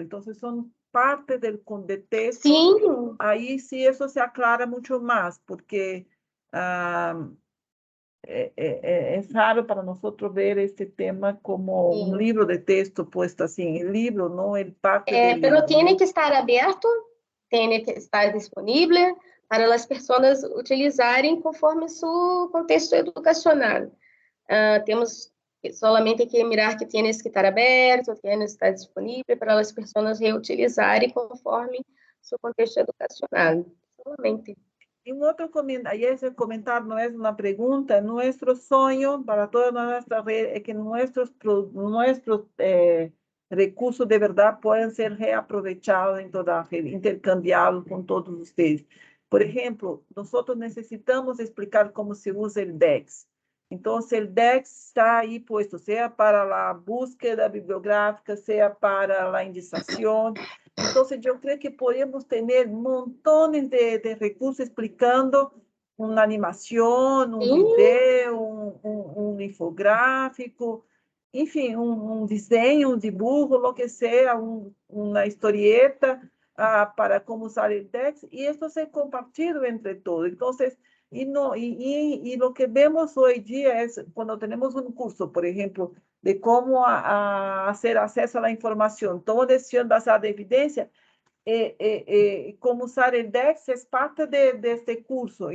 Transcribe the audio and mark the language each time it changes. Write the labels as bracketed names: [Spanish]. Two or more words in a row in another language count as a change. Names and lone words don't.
[Portuguese] Então, são parte do texto. Sim. Aí sim, isso se aclara muito mais, porque é raro para nós ver este tema como um livro de texto posto assim, o livro não é parte do livro. [Spanish] Pero tiene que estar aberto, tiene que estar disponible [Portuguese] para as pessoas utilizarem conforme seu contexto educacional. Temos [Spanish] solamente que mirar [Portuguese] que tem que estar aberto, tem que estar disponível para as pessoas reutilizarem conforme seu contexto educacional. [Spanish] Solamente. Y un otro comentario, y ese comentario no es una pregunta, nuestro sueño para toda nuestra red es que nuestros recursos de verdad puedan ser reaprovechados en toda la red, intercambiados con todos ustedes. Por ejemplo, nosotros necesitamos explicar cómo se usa el DEX. Entonces, el DEX está ahí puesto, sea para la búsqueda bibliográfica, sea para la indización. Entonces, yo creo que podemos tener montones de recursos explicando una animación, un video, un infográfico, [Portuguese] enfim, um desenho, [Spanish] um dibujo, lo que sea, [Portuguese] uma historieta para como usar o DEX, e isso se compartilha entre todos. Então, e [Spanish] lo que vemos [Portuguese] hoje em dia é quando temos um curso, por exemplo, de como fazer acesso à informação, toma decisão baseada em evidência, como usar o DEX é parte deste curso.